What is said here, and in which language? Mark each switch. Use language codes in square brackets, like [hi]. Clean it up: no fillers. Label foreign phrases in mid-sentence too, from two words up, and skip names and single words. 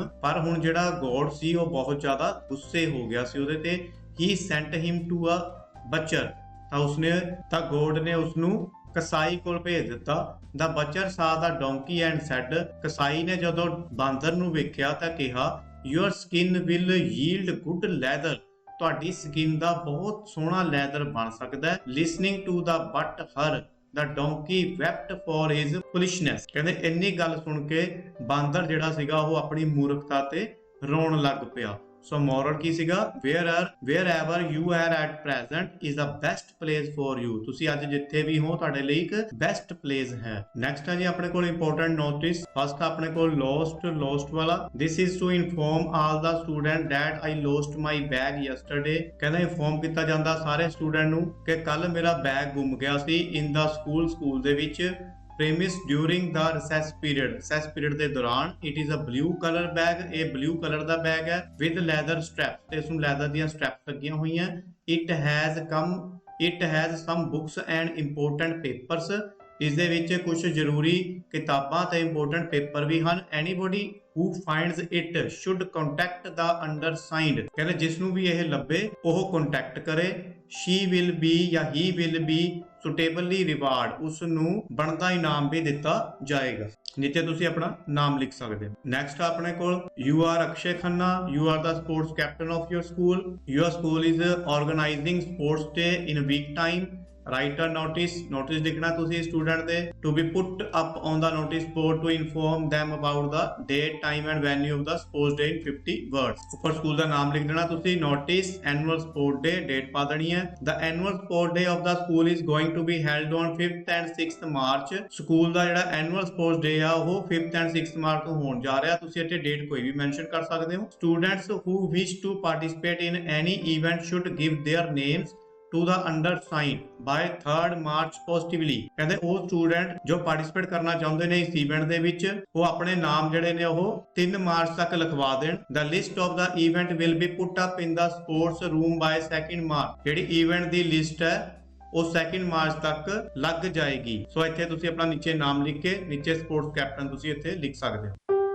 [pa] ਪਰ ਹੁਣ ਜਿਹੜਾ ਗੋਡ ਸੀ ਉਹ ਬਹੁਤ ਜ਼ਿਆਦਾ ਗੁੱਸੇ ਹੋ ਗਿਆ ਸੀ ਉਹਦੇ ਤੇ। [en] he sent him to a butcher। [pa] ਤਾਂ ਗੋਡ ਨੇ ਉਸਨੂੰ ਕਸਾਈ ਕੋਲ ਭੇਜ ਦਿੱਤਾ। [en] the butcher saw the donkey and said। [pa] ਕਸਾਈ ਨੇ ਜਦੋਂ ਬਾਂਦਰ ਨੂੰ ਵੇਖਿਆ ਤਾਂ ਕਿਹਾ [en] your skin will yield good leather। [pa] ਤੁਹਾਡੀ ਸਕਿਨ ਦਾ ਬਹੁਤ ਸੋਹਣਾ ਲੈਦਰ ਬਣ ਸਕਦਾ ਹੈ। [en] listening to the but her the donkey wept for his foolishness। [pa] ਕਹਿੰਦੇ ਇੰਨੀ ਗੱਲ ਸੁਣ ਕੇ ਬਾਂਦਰ ਜਿਹੜਾ ਸੀਗਾ ਉਹ ਆਪਣੀ ਮੂਰਖਤਾ ਤੇ ਰੋਣ ਲੱਗ ਪਿਆ। ਸੋ ਮੋਰਲ ਕੀ ਸੀਗਾ? [en] wherever you are at present is the best place for you। [pa] ਤੁਸੀਂ ਅੱਜ ਜਿੱਥੇ ਵੀ ਹੋ ਤੁਹਾਡੇ ਲਈ ਇੱਕ [en] best place [pa] ਹੈ। ਨੈਕਸਟ ਹੈ ਜੀ ਆਪਣੇ ਕੋਲ [en] important notice. [pa] ਫਸਟ ਆਪਣੇ ਕੋਲ lost ਵਾਲਾ। [en] this is to inform all the student that I lost my bag yesterday। [pa] ਕਹਿੰਦਾ ਇਨਫੋਰਮ ਕੀਤਾ ਜਾਂਦਾ ਸਾਰੇ ਸਟੂਡੈਂਟ ਨੂੰ ਕਿ ਕੱਲ ਮੇਰਾ ਬੈਗ ਗੁੰਮ ਗਿਆ ਸੀ। [en] in the [pa] ਸਕੂਲ ਦੇ ਵਿੱਚ। [en] premise during the recess period [pa] ਦੇ ਦੌਰਾਨ। [en] it is a blue color bag। ਇਹ blue color [pa] ਦਾ ਬੈਗ ਹੈ [en] with leather straps। [pa] ਤੇ ਇਸ ਨੂੰ ਲੈਦਰ ਦੀਆਂ ਸਟ੍ਰੈਪਸ ਲੱਗੀਆਂ ਹੋਈਆਂ। [en] it has some books and important papers। [pa] ਇਸ ਦੇ ਵਿੱਚ ਕੁਝ ਜ਼ਰੂਰੀ ਕਿਤਾਬਾਂ ਤੇ [en] important paper [pa] ਵੀ ਹਨ। [en] anybody who finds it should contact the undersigned। [pa] ਕਹਿੰਦੇ ਜਿਸ ਨੂੰ ਵੀ ਇਹ ਲੱਭੇ ਉਹ ਕੰਟੈਕਟ ਕਰੇ। [en] she will be ਜਾਂ he will be suitably reward। [pa] ਉਸ ਨੂੰ ਬਣਦਾ ਇਨਾਮ ਵੀ ਦਿੱਤਾ ਜਾਏਗਾ। ਨੀਚੇ ਤੁਸੀਂ ਆਪਣਾ ਨਾਮ ਲਿਖ ਸਕਦੇ ਹੋ। ਨੈਕਸਟ ਆਪਣੇ ਕੋਲ [en] you are [pa] ਅਕਸ਼ੇ ਖੰਨਾ। [en] you are the sports captain of your school। your school is organizing sports day in a week time। write a notice [pa] ਲਿਖਣਾ ਤੁਸੀਂ ਸਟੂਡੈਂਟ ਦੇ [en] to be put up on the notice board to inform them about the date, time and venue of the sports day in 50 words। [pa] ਉੱਪਰ ਸਕੂਲ ਦਾ ਨਾਮ ਲਿਖ ਦੇਣਾ ਤੁਸੀਂ। [en] notice annual sport day, [pa] ਡੇਟ ਪਾ ਦੇਣੀ ਹੈ। [en] the annual sport day of the school is going to be held on 5th and 6th March। [pa] ਸਕੂਲ ਦਾ ਜਿਹੜਾ [en] annual sports day [pa] ਆ ਉਹ 5th and 6th March ਨੂੰ ਹੋਣ ਜਾ ਰਿਹਾ। ਤੁਸੀਂ ਇੱਥੇ ਡੇਟ ਕੋਈ ਵੀ ਮੈਂਸ਼ਨ ਕਰ ਸਕਦੇ ਹੋ। [en] students who wish to participate in any event should give their names to the undersigned by 3rd March positively। [pa] ਕਹਿੰਦੇ ਉਹ ਸਟੂਡੈਂਟ ਜੋ ਪਾਰਟਿਸਿਪੇਟ ਕਰਨਾ ਚਾਹੁੰਦੇ ਨੇ ਇਸ ਇਵੈਂਟ ਦੇ ਵਿੱਚ ਉਹ ਆਪਣੇ ਨਾਮ ਜਿਹੜੇ ਨੇ ਉਹ 3 ਮਾਰਚ ਤੱਕ ਲਿਖਵਾ ਦੇਣ। [en] the list of the event will be put up in the sports room by 2nd March। [pa] ਜਿਹੜੀ ਇਵੈਂਟ ਦੀ ਲਿਸਟ ਹੈ ਉਹ 2nd ਮਾਰਚ ਤੱਕ ਲੱਗ ਜਾਏਗੀ। ਸੋ ਇੱਥੇ ਤੁਸੀਂ ਆਪਣਾ ਨੀਚੇ ਨਾਮ ਲਿਖ ਕੇ ਨੀਚੇ [en] sports captain [pa] ਤੁਸੀਂ ਇੱਥੇ ਲਿਖ ਸਕਦੇ ਹੋ।